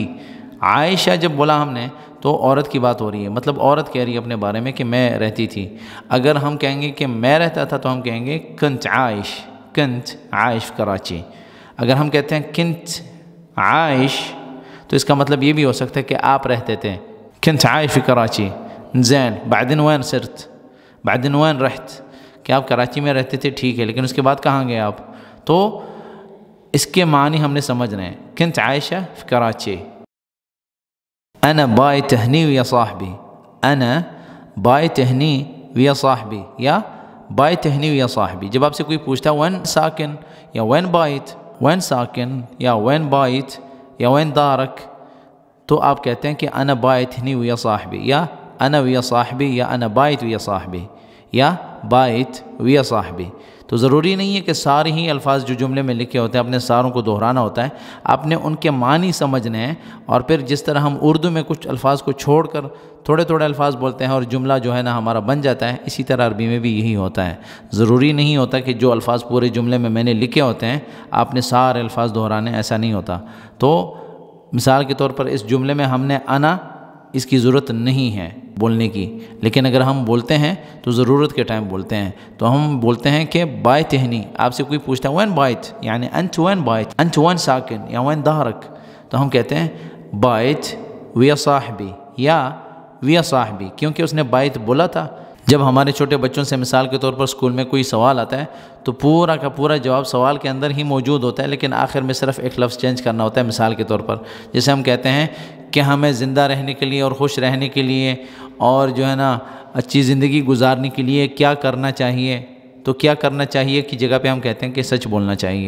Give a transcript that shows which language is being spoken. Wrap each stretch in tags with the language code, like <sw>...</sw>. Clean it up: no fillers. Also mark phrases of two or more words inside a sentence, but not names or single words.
<ur>عائشہ جب بولا ہم نے تو عورت کی بات ہو رہی ہے، مطلب عورت کہہ رہی ہے اپنے بارے میں کہ میں رہتی تھی. اگر ہم کہیں گے کہ میں رہتا تھا تو ہم کہیں گے</ur> <ar>کنت عائش، کنت عائش کراچی.</ar> <ur>اگر ہم کہتے ہیں</ur> <ar>کنت عائش</ar> <ur>تو اس کا مطلب یہ بھی ہو سکتا ہے کہ آپ رہتے تھے.</ur> <ar>کنت عائش فی کراچی. زین بعدين وين صرت، بعدين وين رحت،</ar> <ur>کہ آپ کراچی میں رہتے تھے ٹھیک ہے، لیکن اس کے بعد کہاں گئے آپ؟ تو اس کے معنی ہم نے سمجھ رہے ہیں.</ur> <ar>کنت عائشہ فی کراچی. انا بائت هني ويا صاحبي، انا بائت هني ویا صاحبی یا بائت ہنی ویا صاحبی۔</ar> <ur>جب آپ سے کوئی پوچھتا ہے</ur> <ar>وین ساکن یا وین بائت، وین ساکن یا وین بائت یا وین دارک،</ar> <ur>تو آپ کہتے ہیں کہ</ur> <ar>انا بائت ہنی ویا صاحبی یا انا ویا صاحبی یا انا بائت ویا صاحبی یا بائت ویا صاحبی۔</ar> <ur>تو ضروری نہیں ہے کہ سارے ہی الفاظ جو جملے میں لکھے ہوتے ہیں اپنے ساروں کو دہرانا ہوتا ہے، آپ نے ان کے معنی سمجھنے ہیں، اور پھر جس طرح ہم اردو میں کچھ الفاظ کو چھوڑ کر تھوڑے تھوڑے الفاظ بولتے ہیں اور جملہ جو ہے نا ہمارا بن جاتا ہے، اسی طرح عربی میں بھی یہی ہوتا ہے۔ ضروری نہیں ہوتا کہ جو الفاظ پورے جملے میں نے لکھے ہوتے ہیں آپ نے سارے الفاظ دہرانے، ایسا نہیں ہوتا۔ تو مثال کے طور پر اس جملے میں ہم نے انا، اس کی ضرورت نہیں ہے بولنے کی، لیکن اگر ہم بولتے ہیں تو ضرورت کے ٹائم بولتے ہیں، تو ہم بولتے ہیں کہ</ur> <ar>بائت ہنی۔</ar> <ur>آپ سے کوئی پوچھتا ہے</ur> <ar>وین بائت</ar> <ur>یعنی</ur> <ar>انت وین بائت، انت وین ساکن یا وین دارک،</ar> <ur>تو ہم کہتے ہیں</ur> <ar>بائت ویا صاحبی یا ویا صاحبی،</ar> <ur>کیونکہ اس نے بائت بولا تھا۔ جب ہمارے چھوٹے بچوں سے مثال کے طور پر اسکول میں کوئی سوال آتا ہے تو پورا کا پورا جواب سوال کے اندر ہی موجود ہوتا ہے، لیکن آخر میں صرف ایک لفظ چینج کرنا ہوتا ہے۔ مثال کے طور پر جیسے ہم کہتے ہیں کہ ہمیں زندہ رہنے کے لیے اور خوش رہنے کے لیے اور جو ہے نا اچھی زندگی گزارنے کے لیے کیا کرنا چاہیے، تو کیا کرنا چاہیے کی جگہ پہ ہم کہتے ہیں کہ سچ بولنا چاہیے۔</ur>